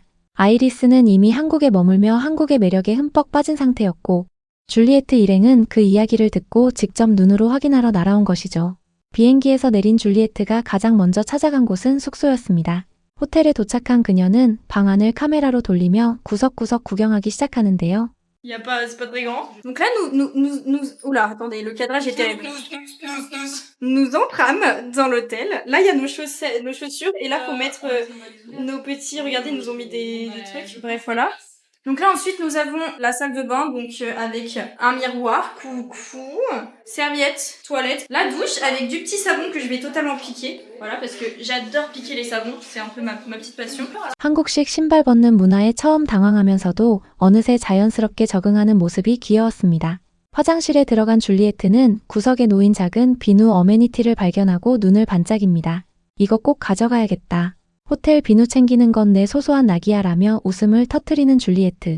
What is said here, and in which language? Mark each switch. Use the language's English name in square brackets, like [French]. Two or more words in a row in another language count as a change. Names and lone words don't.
[Korean] 아이리스는 이미 한국에 머물며 한국의 매력에 흠뻑 빠진 상태였고, 줄리에트 일행은 그 이야기를 듣고 직접 눈으로 확인하러 날아온 것이죠. 비행기에서 내린 줄리에트가 가장 먼저 찾아간 곳은 숙소였습니다. 호텔에 도착한 그녀는 방 안을 카메라로 돌리며 구석구석 구경하기 시작하는데요. [French] C'est pas très grand. Donc là, oula, attendez, le cadrage est terrible. Nous entrâmes dans l'hôtel. Là, il y a nos chaussures. Et là, faut mettre nos petits, regardez, ils nous ont mis des trucs. Bref, voilà. Donc là, ensuite, nous avons la salle de bain, donc avec un miroir, coucou, serviette, toilette, la douche avec du petit savon que je vais totalement piquer. Voilà, parce que j'adore piquer les savons, c'est un peu ma petite passion. [Korean] 한국식 신발 벗는 문화에 처음 당황하면서도 어느새 자연스럽게 적응하는 모습이 귀여웠습니다. 화장실에 들어간 줄리에트는 구석에 놓인 작은 비누 어메니티를 발견하고 눈을 반짝입니다. 이거 꼭 가져가야겠다. 호텔 비누 챙기는 건 내 소소한 낙이야라며 웃음을 터뜨리는 줄리에트.